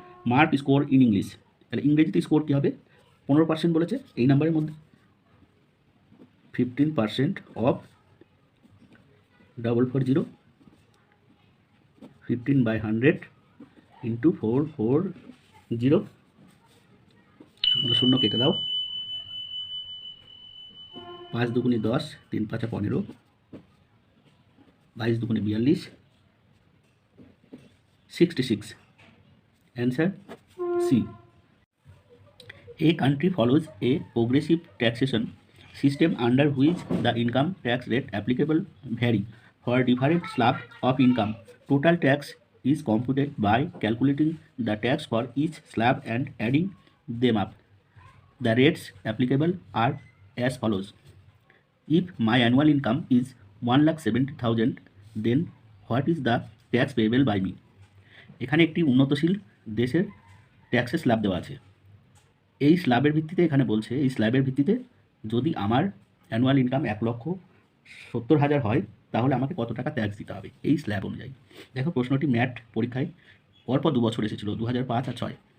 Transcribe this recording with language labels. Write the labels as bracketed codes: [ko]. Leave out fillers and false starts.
[en] mark score in English, [bn] তাহলে ইংরেজিতে score কী হবে 15% বলেছে এই নাম্বারের মধ্যে 15% অফ 440, 15/100 ইন্টু 440, শূন্য কেটে দাও, 5 দুগুণে 10, 3 5 15, 22 দুগুণে 42, 66, [en] answer C. A country follows a progressive taxation system under which the income tax rate applicable vary for different slabs of income. Total tax is computed by calculating the tax for each slab and adding them up. The rates applicable are as follows. If my annual income is 1,70,000, then what is the tax payable by me? [bn] এখানে একটি উন্নতশীল দেশের ট্যাক্সের slab দেওয়া আছে। এই স্ল্যাবের ভিত্তিতে এখানে বলছে এই স্ল্যাবের ভিত্তিতে যদি আমার অ্যানুয়াল ইনকাম 1,70,000 হয় তাহলে আমাকে কত টাকা ট্যাক্স দিতে হবে এই স্ল্যাব অনুযায়ী। দেখো প্রশ্নটি ম্যাট পরীক্ষায় পরপর 2 বছর এসেছিলো 2005 আর 6।